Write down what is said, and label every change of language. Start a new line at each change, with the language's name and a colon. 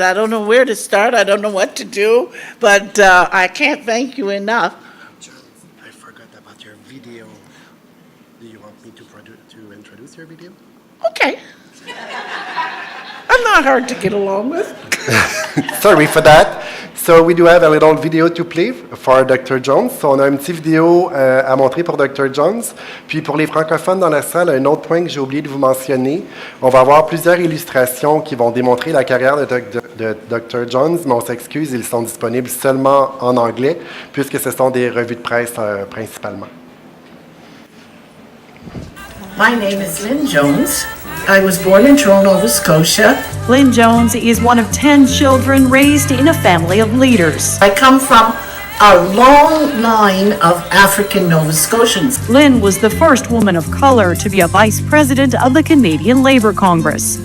English: I don't know where to start. I don't know what to do, but I can't thank you enough. I forgot about your video. Do you want me to introduce your video? Okay. I'm not hard to get along with. Sorry for that. So we do have a little video to play for Dr. Jones.
French: So on a une petite vidéo à montrer pour Dr. Jones. Puis pour les francophones dans la salle, un autre point que j'ai oublié de vous mentionner, on va avoir plusieurs illustrations qui vont démontrer la carrière de Dr. Jones, mais on s'excuse, ils sont disponibles seulement en anglais, puisque ce sont des revues de presse principalement.
English: My name is Lynn Jones. I was born in Toronto, Nova Scotia. Lynn Jones is one of 10 children raised in a family of leaders. I come from a long line of African Nova Scotians. Lynn was the first woman of color to be a vice president of the Canadian Labour Congress.